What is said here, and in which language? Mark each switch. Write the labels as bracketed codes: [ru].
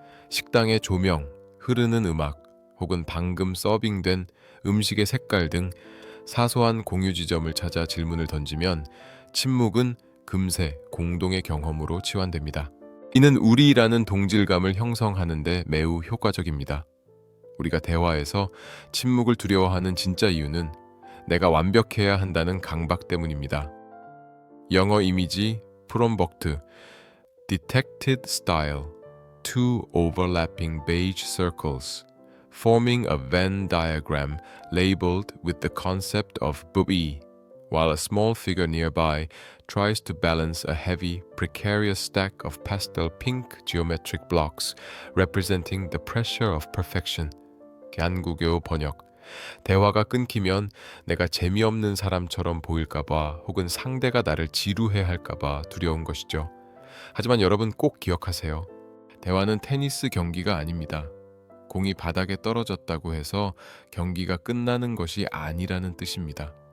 [ko] 식당의 조명, 흐르는 음악, 혹은 방금 서빙된 음식의 색깔 등 사소한 공유 지점을 찾아 질문을 던지면 침묵은 금세 공동의 경험으로 치환됩니다. 이는 우리라는 동질감을 형성하는 데 매우 효과적입니다. 우리가 대화에서 침묵을 두려워하는 진짜 이유는 내가 완벽해야 한다는 강박 때문입니다. 영어 이미지 프롬버크트 [en] Detected style Two overlapping beige circles forming a Venn diagram labeled with the concept of buoy, while a small figure nearby tries to balance a heavy, precarious stack of pastel pink geometric blocks representing the pressure of perfection. [ko] 한국어 번역. 대화가 끊기면 내가 재미없는 사람처럼 보일까봐 혹은 상대가 나를 지루해 할까봐 두려운 것이죠. 하지만 여러분 꼭 기억하세요. 대화는 테니스 경기가 아닙니다. 공이 바닥에 떨어졌다고 해서 경기가 끝나는 것이 아니라는 뜻입니다.